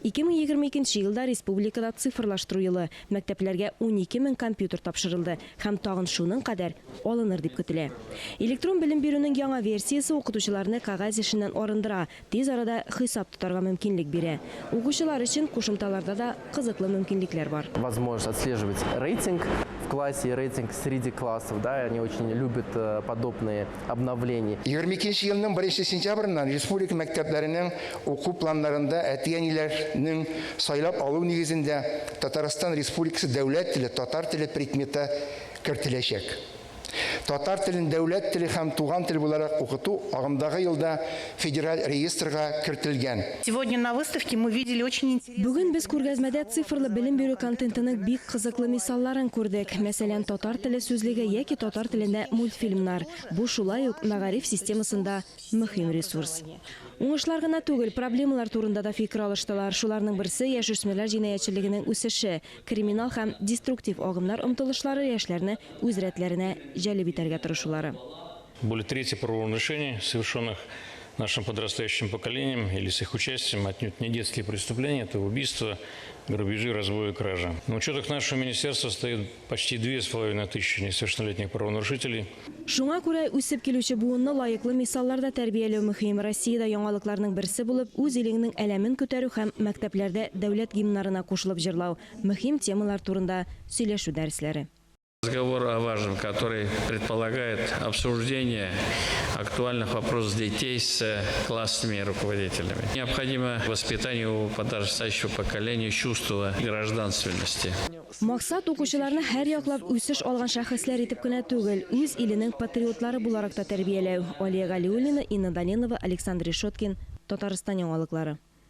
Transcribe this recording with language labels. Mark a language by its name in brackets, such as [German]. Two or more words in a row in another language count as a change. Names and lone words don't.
[Tatar] 2022 елда республикада цифрлаштыру елы, мәктәпләргә 12 000 компьютер тапшырылды һәм тагын шуның кадәр алыныр дип көтелә. Электрон белем бирүнең яңа версиясе укытучыларны кагаз эшеннән арындыра, тиз арада хисап тотарга мөмкинлек бирә. Укучылар өчен кушымталарда да кызыклы мөмкинлекләр бар. [Russian] Возможность отслеживать рейтинг в классе и рейтинг среди классов. Да, они очень любят подобные обновления. [Tatar] 22 елның 1 сентябрьннән республика мәктәпләренең уку планнарында әтиәниләрнең сайлап алу нигезендә Татарстан Республикасы дәүләт теле, татар теле предметы кертеләчәк. Татар телен дәүләт теле һәм туган тел буларак укыту агымдагы елда федераль реестрга кертелгән. [Russian] Сегодня на выставке мы видели очень интересные. [Tatar] Бүген без күргәзмәдә цифрлы белем бирү контентының бик кызыклы мисалларын күрдек. Мәсәлән, татар теле сүзлеге яки татар телендә мультфильмнар. Бу шулай ук мәгариф системасында мөһим ресурс. Уңышлар гына түгел, проблемалар турында да фикер алыштылар. Шуларның берсе яшүсмерләр җинаятьчелегенең үсеше, криминал һәм деструктив агымнар омтылышлары яшьләрне үз рәтләренә җәлеп итәргә тырышулары. [Russian] Более трети правонарушений, совершенных нашим подрастающим поколением или с их участием, отнюдь не детские преступления, это убийства, грабежи, разбои и кражи. На учетах нашего министерства стоит почти 2500 несовершеннолетних правонарушителей. [Tatar] Шуңа күрә үсеп килүче буынны лайыклы мисалларда тәрбияләү мөһим. Россиядә яңалыкларның берсе булып, үз илеңнең әләмен күтәрү һәм мәктәпләрдә дәүләт гимннарына кушылып җырлау, мөһим темалар турында сөйләшү дәресләре. [Russian] Разговор о важном, который предполагает обсуждение актуальных вопросов детей с классными руководителями. Необходимо воспитание у подрастающего поколения чувства гражданственности. [Tatar] Максат укучыларны һәр яклап үсеш алган шәхесләр итеп кенә түгел, үз иленең патриотлары буларак та тәрбияләү. Алия Галиуллина, Инна Данилова, Александр Решеткин, Татарстан яңалыклары.